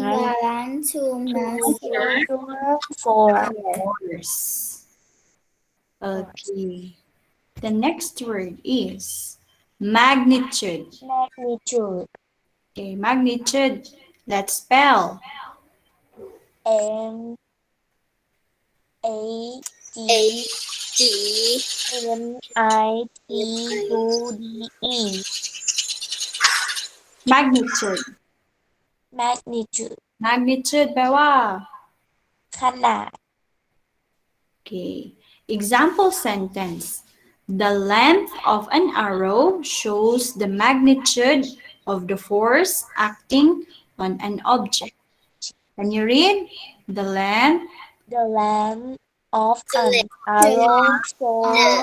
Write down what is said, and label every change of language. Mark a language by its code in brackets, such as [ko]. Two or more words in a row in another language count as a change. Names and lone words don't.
[en] balance balance to to measure measure force. force okay the next word is magnitude Magnitude. okay magnitude let's spell M A G G M I T U D E. magnitude Magnitude. [th] magnitude แปลว่า ขนาด [en] okay example sentence the length of an arrow shows the magnitude of the force acting on an object can you read the length The length of an arrow shows